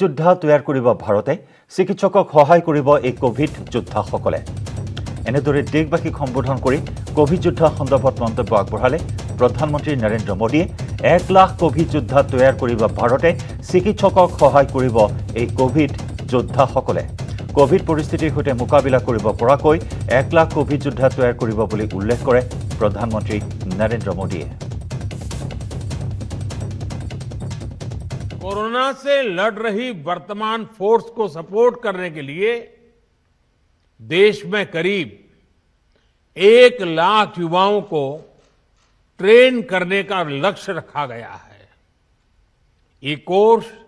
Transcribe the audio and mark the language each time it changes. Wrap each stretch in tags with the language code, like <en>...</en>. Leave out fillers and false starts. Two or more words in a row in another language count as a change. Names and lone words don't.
<as>যোদ্ধা তৈয়াৰ কৰিব ভাৰতে চিকিৎসকক সহায় কৰিব এই কোভিড যোদ্ধাসকলে এনেদৰে দেশবাসীক সম্বোধন কৰি কোভিড যোদ্ধা সন্দৰ্ভত মন্তব্য আগবঢ়ালে প্ৰধানমন্ত্ৰী নৰেন্দ্ৰ মোদীয়ে 1 লাখ কোভিড যোদ্ধা তৈয়াৰ কৰিব ভাৰতে চিকিৎসকক সহায় কৰিব এই কোভিড যোদ্ধাসকলে কোভিড পৰিস্থিতিৰ সৈতে মোকাবিলা কৰিব পৰাকৈ 1 লাখ কোভিড যোদ্ধা তৈয়াৰ কৰিব বুলি উল্লেখ কৰে প্ৰধানমন্ত্ৰী নৰেন্দ্ৰ মোদীয়ে</as> <hi>कोरोना से लड़ रही वर्तमान फोर्स को सपोर्ट करने के लिए देश में करीब 1 लाख युवाओं को ट्रेन करने का लक्ष्य रखा गया है ये कोर्स</hi>